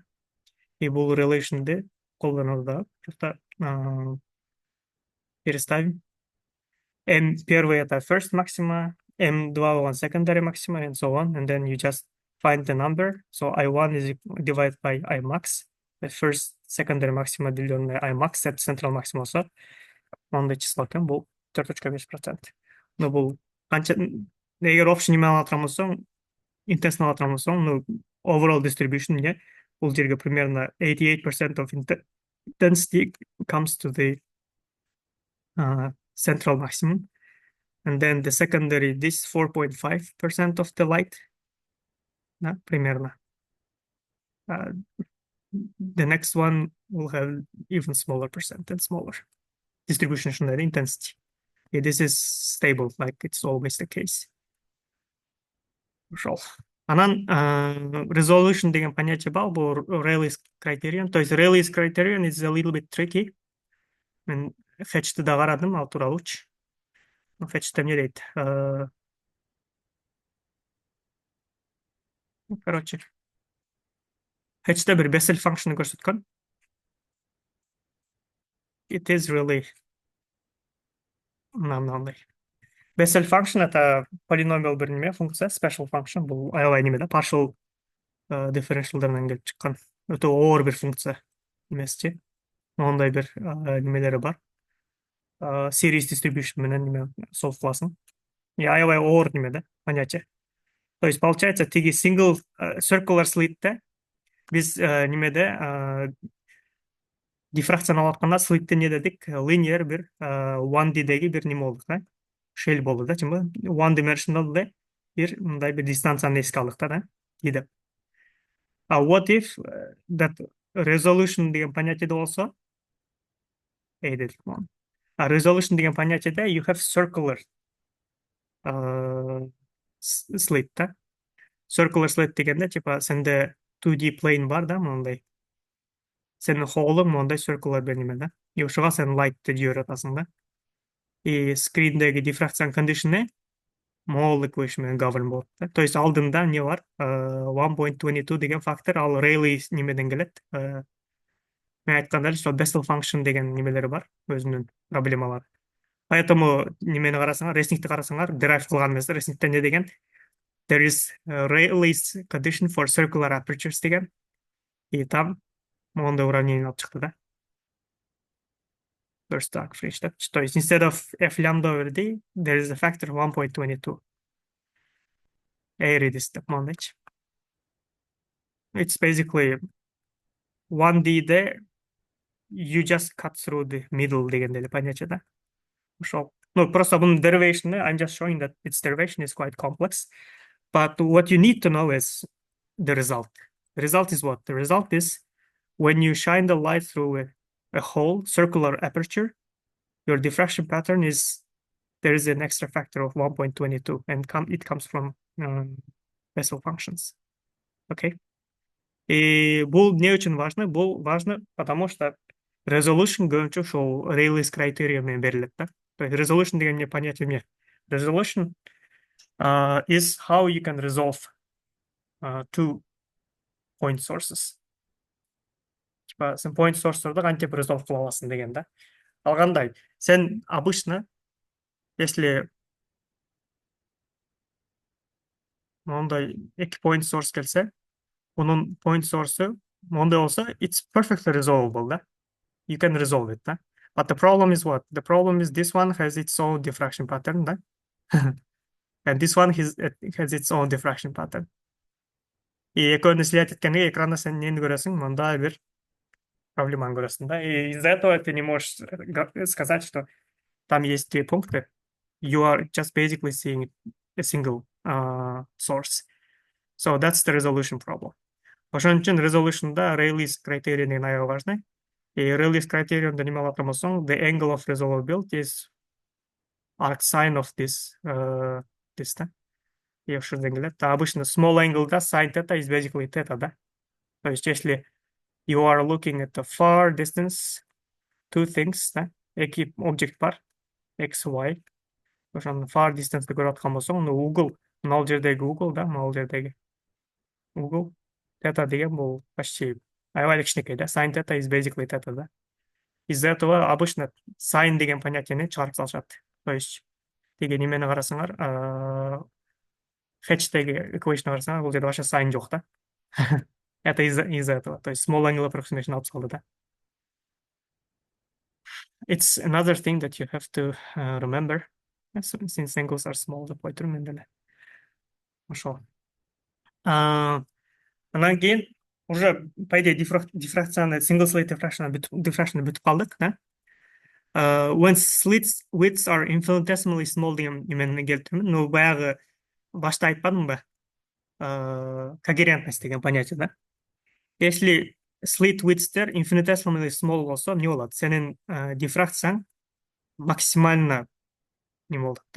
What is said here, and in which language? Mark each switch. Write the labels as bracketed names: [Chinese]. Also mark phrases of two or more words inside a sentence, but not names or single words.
[Kyrgyz] И бул relationды колдонобуз да. [Russian] Просто переставим. [English] M [Russian] первый это [English] first maxima, M2 one secondary maxima, and so on. And then you just find the number. So I1 is divided by I max. The first secondary maxima деленное I max, это central maxima болса, [Kyrgyz] мындай число экен, бул 4,5%. Ну бул канча эгер общий неме алып аткан болсоң, intensity алып аткан болсоң, ну [English] overall distribution [Kyrgyz] не бул жерге примерно 88% [English] of intensity comes to the central maximum. And then the secondary, this 4.5% of the light, [Russian] да, примерно. [English] The next one will have even smaller percent and smaller distribution of intensity. Okay, this is stable, like it's always the case. [Kyrgyz] Ошол. Анан resolution деген понятие бар, бул Rayleigh's criterion. [Russian] То есть [English] Rayleigh's criterion is a little bit tricky. [Kyrgyz] Мен Hatch'ты да карадым, ал тууралуучу. Hatch'те эмне дейт? Короче, Hatch'te bir Bessel function'ı көрсөткөн. [English] It is really мынандай. [Kyrgyz] Bessel function это полиномиал бир неме функция, [English] special function. [Kyrgyz] Бул аябай неме да, [English] partial differentialдардан [Kyrgyz] келип чыккан. Өтө оор бир функция эмесчи. Мондай бир немелери бар. [English] Series distribution [Kyrgyz] менен неме solve кыласың. И аябай оор неме да, [Russian] понятие. То есть получается [Kyrgyz] тиги [English] single circular slitте [Kyrgyz] биз немеде дифракцияны алып атканда слитте не дедик? Linear бир 1D'деги бир неме болду да? Shell болду да, чынбы? [English] One dimensional [Kyrgyz] да бир мындай бир дистанцияны эске алдык да, диде. [English] А what if that resolution [Kyrgyz] деген понятиеде болсо? Дедик муну. А resolution деген понятиеде [English] you have circular slit [Kyrgyz] да. [English] Circular slit [Kyrgyz] дегенде типа сенде [English] 2D plane [Kyrgyz] бар да, мындай. Сенин холлуң мындай circular бир неме да. И ошого сен lightты жиберип атасың да. И скриндеги [English] diffraction condition'ы Mole equation [Kyrgyz] менен govern болот да. То есть алдында не бар? 1.22 деген фактор, ал Rayleigh немеден келет. Мен айткандай эле, Bessel function деген немелери бар, өзүнүн проблемалары. Поэтому немени карасаңар, resnickти карасаңар, derive кылган эмес, resnickте не деген? [English] There is Rayleigh's condition for circular apertures деген. [Kyrgyz] И там мондай уравнение алып чыкты да. [English] First dark fringe да. [Russian] То есть [English] instead of f lambda over d, there is a factor 1.22. [Kyrgyz] This деп мондайчы. [English] It's basically 1D there, you just cut through the middle [Kyrgyz] дегенде эле понятие да. [English] Ошол. [Russian] Ну, просто [English] бунун derivation, I'm just showing that its derivation is quite complex. But what you need to know is the result. The result is what? The result is when you shine the light through a whole circular aperture, your diffraction pattern is, there is an extra factor of 1.22, and it comes from Bessel functions. [Russian] Okay? И бул не очень важно? [Kyrgyz] Бул [Russian] важно, потому что [Kyrgyz] resolution көбүнчө ошол Rayleigh's criterion менен берилет да. То есть resolution деген эмне понятие эмне? [English] Resolution is how you can resolve two point sources. [Kyrgyz] Типа сен [English] point source'торду [Kyrgyz] кантип resolve кыла аласың деген да. Ал кандай? Сен [Russian] обычно, если [Kyrgyz] мондай эки [English] point source [Kyrgyz] келсе, bunun [English] point source'u [Kyrgyz] мондай болсо, [English] it's perfectly resolvable да. You can resolve it да. But the problem is what? The problem is this one has its own diffraction pattern да. And this one has its own diffraction pattern. [Kyrgyz] И экөөнү слиять эткенде экранда сен эмнени көрөсүң? [Russian] Мындай бир проблемы көресің, да, и из-за этого ты не можешь сказать, что там есть три пункта. [English] You are just basically seeing a single source. So that's the resolution problem. [Kyrgyz] Ошон үчүн resolution'да Rayleigh's criterion аябай важный. И Rayleigh's criterion неме алат болсоң, [English] the angle of resolvability is arc sine of this, [Kyrgyz] да. И ошондон келет. Обычно [English] small angle'да sin theta is basically theta, [Kyrgyz] да. [Russian] То есть если [English] you are looking at the far distance, two things, [Kyrgyz] да, эки объект бар, x, y. Ошону [English] far distance'ды [Kyrgyz] көрүп аткан болсоң, угол, мына жердеги угол, да, мына жердеги угол, theta деген бул почти аябай эле кичинекей, да. [English] Sin theta is basically theta, [Kyrgyz] да. [Russian] Из-за этого обычно sin деген понятияны чыгарып салышат. То есть [Kyrgyz] тиги немени карасаңар, hatchdеги equation карасаңар, бул жерде вообще sin жок, да. [Russian] Это из-за этого. То есть [English] small angle approximation [Kyrgyz] алып салды, [Russian] да. [English] It's another thing that you have to remember. Since angles are small, [Kyrgyz] деп ой турмун мен деле. Ошол. Анан кейін [Russian] уже по идее [Kyrgyz] дифракцияны [English] single slit diffraction [Kyrgyz] бүтүп калдык, да. [English] When slits widths are infinitesimally small [Kyrgyz] деген немени келтирмин. Ну баягы башта айтпадымбы? [Russian] Когерентность деген понятие, да. [Kyrgyz] Если [English] slit width'тер infinitesimally small [Kyrgyz] болсо, не болот? Сенин дифракцияң максимально не болот, да.